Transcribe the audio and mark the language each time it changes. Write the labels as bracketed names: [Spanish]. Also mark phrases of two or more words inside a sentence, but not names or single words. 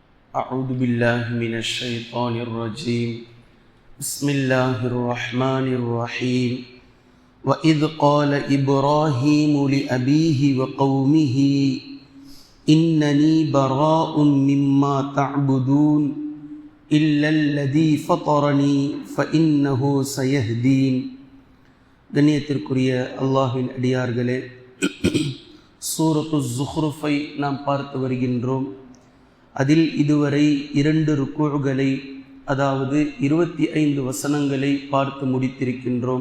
[Arabic] أعوذ بالله من الشيطان الرجيم بسم الله الرحمن الرحيم وإذ قال إبراهيم لأبيه وقومه إنني براء مما تعبدون إلا الذي فطرني فإنه سيهدين. [Tamil] கண்ணியத்திற்குரிய அல்லாஹ்வின் அடியார்களே, சூரத்து ஸுஹ்ருஃபை நாம் பார்த்து வருகின்றோம். அதில் இதுவரை 2 ருக்கூகளை, அதாவது 25 வசனங்களை பார்த்து முடித்திருக்கின்றோம்.